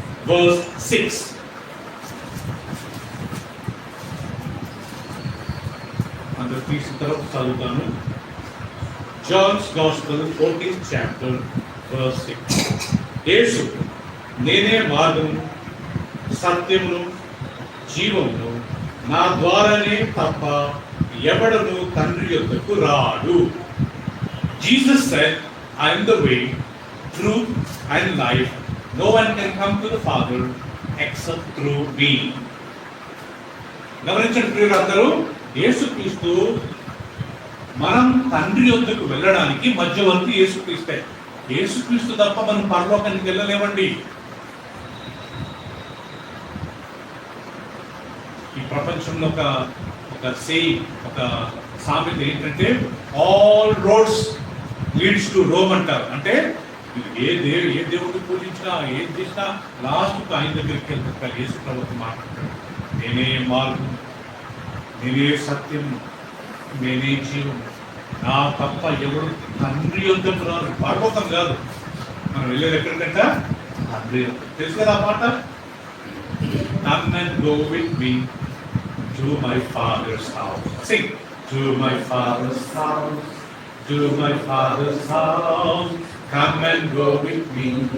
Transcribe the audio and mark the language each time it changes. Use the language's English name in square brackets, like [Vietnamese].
[English] verse 6. [Telugu] అందరూ తీసిన తర్వాత చదువుతాను. [English] John's Gospel 14th chapter verse 6. [Telugu] యేసు, నేనే మార్గము సత్యమును జీవమును, నా ద్వారానే తప్ప ఎవడను తండ్రి యొద్దకు రాడు. [English] Jesus said, I am the way, truth and life. No one can come to the Father except through me. [Telugu] గమనించండి ప్రియులందరూ, యేసుక్రీస్తు మనం తండ్రి యొద్దకు వెళ్ళడానికి మధ్యవర్తి యేసుక్రీస్తే. యేసుక్రీస్తు తప్ప మనం పరలోకానికి వెళ్ళలేమండి. ఈ ప్రపంచంలో ఒక సామెత ఏంటంటే [English] all roads leads to Rome [Telugu] అంటారు. అంటే ఏ దేవుడిని పూజించినా ఏం చేసినా లాస్ట్కు ఆయన దగ్గరికి వెళ్తారు. యేసు ప్రభుత్వం మాట్లాడతాడు, నేనే మార్గం, నేనే సత్యం, నేనే జీవం, నా తప్ప ఎవరు తండ్రి యొద్దకు రారు. పరలోకం కాదు, మనం వెళ్ళేది ఎక్కడికంట తండ్రి. తెలుసు కదా ఆ మాట, [English] come and go with me to my father's house. Sing, to my father's house, to my father's house. Come and go with me